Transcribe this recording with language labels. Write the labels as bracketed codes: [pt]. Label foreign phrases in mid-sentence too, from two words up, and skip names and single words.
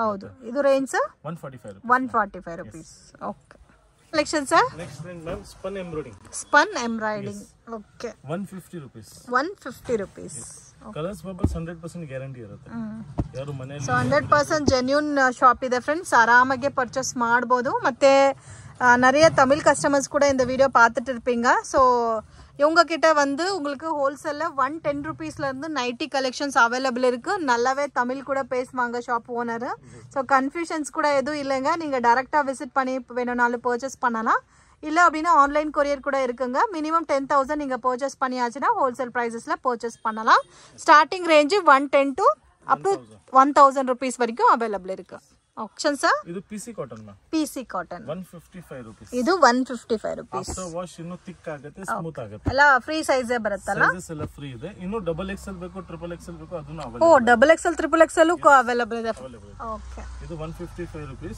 [kn] ಹೌದು, ಇದು [en] range 145 rupees. okay, collection sir next range ma'am spun embroidering. spun embroidering, okay, 150 rupees. 150 rupees. colours bubbles 100% guarantee [kn] ಇರುತ್ತೆ। ಯಾರು ಮನೆಯಲ್ಲಿ ಸೊ [en] 100% genuine shop [kn] ಇದೆ ಫ್ರೆಂಡ್ಸ್, ಆರಾಮಾಗಿ ಪರ್ಚೇಸ್ ಮಾಡಬಹುದು। [ta] ಮತ್ತೆ நிறைய தமிழ் கஸ்டமர்ஸ் கூட இந்த வீடியோ பார்த்துட்டு இருப்பீங்க। ஸோ இவங்க கிட்ட வந்து உங்களுக்கு ஹோல்சேலில் 110 ரூபீஸ்லேருந்து [en] nighty collections available [ta] இருக்குது। நல்லாவே தமிழ் கூட பேசுவாங்க [en] shop owner. [ta] ஸோ கன்ஃபியூஷன்ஸ் கூட எதுவும் இல்லைங்க, நீங்கள் டேரெக்டாக விசிட் பண்ணி வேணும்னாலும் பர்ச்சேஸ் பண்ணலாம், இல்லை அப்படின்னா [en] online courier [ta] கூட இருக்குங்க। மினிமம் 10,000 நீங்கள் பர்ச்சேஸ் பண்ணியாச்சுன்னா ஹோல்சேல் ப்ரைஸஸில் பர்ச்சேஸ் பண்ணலாம்। [en] starting range [ta] 110 [en] to up to [ta] 1000 ருபீஸ் வரைக்கும் அவைலபிள் இருக்குது। [en] option sir, [kn] ಇದು [en] PC cotton ma'am, PC cotton 155 rupees. [kn] ಇದು [en] 155 rupees. after wash [kn] ಇನ್ನು ಥಿಕ್ ಆಗುತ್ತೆ, ಸ್ಮೂತ್ ಆಗುತ್ತೆ, ಎಲ್ಲ [en] free size [kn] ಬರುತ್ತಲ್ಲ? ಸೈಜಸ್ ಎಲ್ಲ ಫ್ರೀ ಇದೆ। ಇನ್ನು [en] double XL [kn] ಬೇಕು, [en] triple XL [kn] ಬೇಕು, ಅದನ್ನು ಓ, ಅವೈಲೇಬಲ್। [en] double XL triple XL available [kn] ಇದೆ। ಓಕೆ, ಇದು [en] 155 rupees.